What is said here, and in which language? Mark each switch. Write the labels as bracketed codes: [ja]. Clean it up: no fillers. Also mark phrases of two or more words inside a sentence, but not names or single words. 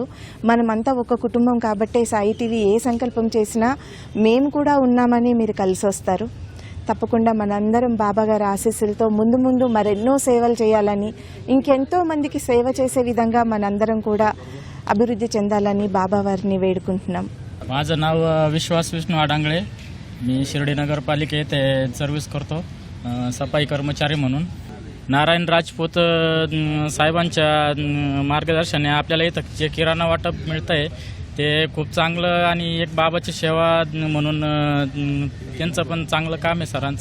[te] మనమంతా ఒక కుటుంబం కాబట్టే సాయి టీవీ ఏ సంకల్పం చేసినా మేము కూడా ఉన్నామని మీరు కలిసి వస్తారు. తప్పకుండా మనందరం బాబాగారి ఆశీస్సులతో ముందు ముందు మరెన్నో సేవలు చేయాలని, ఇంకెంతో మందికి సేవ చేసే విధంగా మనందరం కూడా అభివృద్ధి చెందాలని బాబా వారిని వేడుకుంటున్నాం. [mr] माझं नाव विश्वास विष्णू आडांगळे. मी शिर्डी नगरपालिकेत सर्व्हिस करतो सफाई कर्मचारी म्हणून. नारायण राजपूत साहेबांच्या मार्गदर्शनाने आपल्याला इथं जे किराणा वाटप मिळतं आहे ते खूप चांगलं आणि एक बाबाची सेवा म्हणून त्यांचं पण चांगलं काम आहे सरांचं.